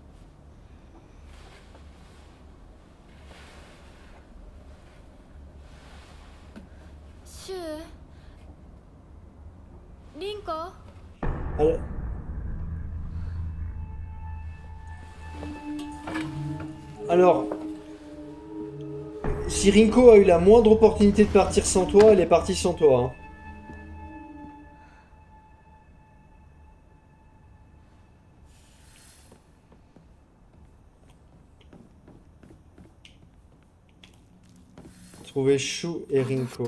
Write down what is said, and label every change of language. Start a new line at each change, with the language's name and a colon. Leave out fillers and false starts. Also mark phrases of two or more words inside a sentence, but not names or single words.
Japanese: シュウ、リンコ。
French: Alors, alors, si Rinko a eu la moindre opportunité de partir sans toi, elle est partie sans toi, hein. Trouver Shu et あの Rinko.